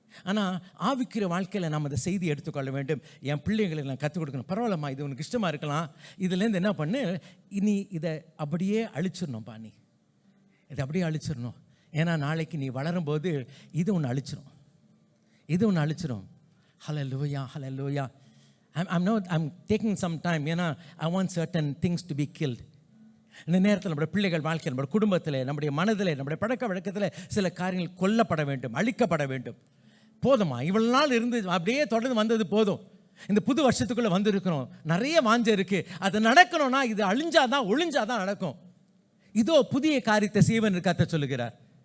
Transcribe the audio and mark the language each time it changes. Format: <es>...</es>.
<ta>ஆனால் ஆவிக்கிற வாழ்க்கையில் நம்ம அந்த செய்தி எடுத்துக்கொள்ள வேண்டும். என் பிள்ளைங்களுக்கு நான் கற்றுக் கொடுக்கணும். பரவாயில்லம்மா, இது உனக்கு இஷ்டமாக இருக்கலாம், இதுலேருந்து என்ன பண்ணு, நீ இதை அப்படியே அழிச்சிடணும்ப்பா, நீ இதை அப்படியே அழிச்சிடணும். ஏன்னா நாளைக்கு நீ வளரும்போது இது ஒன்று அழிச்சிடும், இது ஒன்று அழிச்சிடும். ஹல்லேலூயா ஹல்லேலூயா.</ta> <en>I'm taking some time, ஏன்னா I want certain things to be killed.</en> <ta>இந்த நேரத்தில் நம்முடைய பிள்ளைகள் வாழ்க்கையில், நம்முடைய குடும்பத்தில், நம்முடைய மனதில், நம்முடைய பழக்க வழக்கத்தில் சில காரியங்கள் கொல்லப்பட வேண்டும், அழிக்கப்பட வேண்டும். போதுமா, இவ்வளவு நாள் இருந்து அப்படியே தொடர்ந்து வந்தது போதும். இந்த புது வருஷத்துக்குள்ளே வந்திருக்கிறோம், நிறைய வாஞ்சை இருக்குது. அது நடக்கணும்னா இது அழிஞ்சாதான் ஒழிஞ்சாதான் நடக்கும். இதோ புதிய காரியத்தை செய்வன் கர்த்தர் சொல்லுகிறார்.</ta>